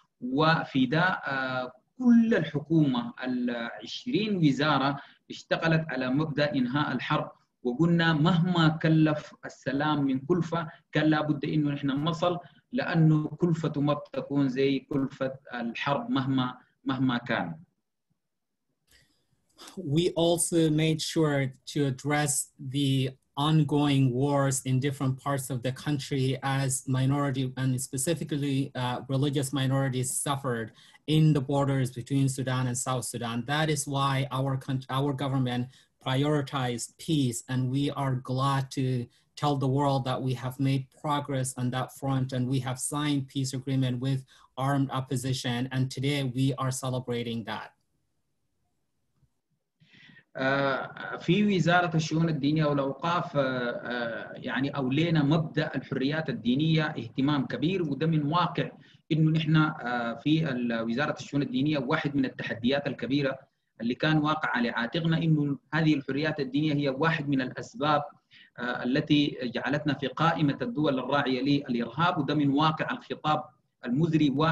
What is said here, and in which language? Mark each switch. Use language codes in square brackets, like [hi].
[ar] وفي ده كل الحكومة 20 وزارة اشتغلت على مبدأ إنهاء الحرب، وقلنا مهما كلف السلام من كلفة كان لابد إنه نحن نصل، لأنه كلفته ما بتكون زي كلفة الحرب مهما كان. [en] We also made sure to address the ongoing wars in different parts of the country as minority and specifically religious minorities suffered in the borders between Sudan and South Sudan. That is why our government prioritized peace, and we are glad to tell the world that we have made progress on that front, and we have signed peace agreement with armed opposition, and today we are celebrating that. [ar] في وزارة الشؤون الدينية والأوقاف يعني أولينا مبدأ الحريات الدينية اهتمام كبير، وده من واقع إنه نحن في وزارة الشؤون الدينية واحد من التحديات الكبيرة اللي كان واقع على عاتقنا، إنه هذه الحريات الدينية هي واحد من الأسباب التي جعلتنا في قائمة الدول الراعية للإرهاب، وده من واقع الخطاب المزري